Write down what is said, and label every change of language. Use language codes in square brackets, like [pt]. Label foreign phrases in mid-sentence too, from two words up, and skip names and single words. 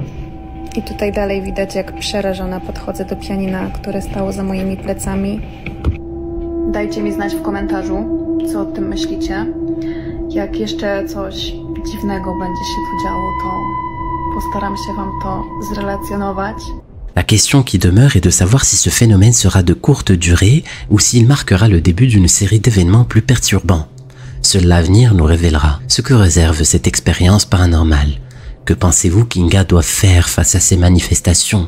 [pl] I tutaj dalej widać, jak przerażona podchodzę do pianina, które stało za moimi plecami. Dajcie mi znać w komentarzu, co o tym myślicie. Jak jeszcze coś dziwnego będzie się tu działo, to postaram się wam to zrelacjonować. [fr] La question qui demeure est de savoir si ce phénomène sera de courte durée ou s'il marquera le début d'une série d'événements plus perturbants. Seul l'avenir nous révélera ce que réserve cette expérience paranormale. Que pensez-vous qu'Inga doit faire face à ces manifestations?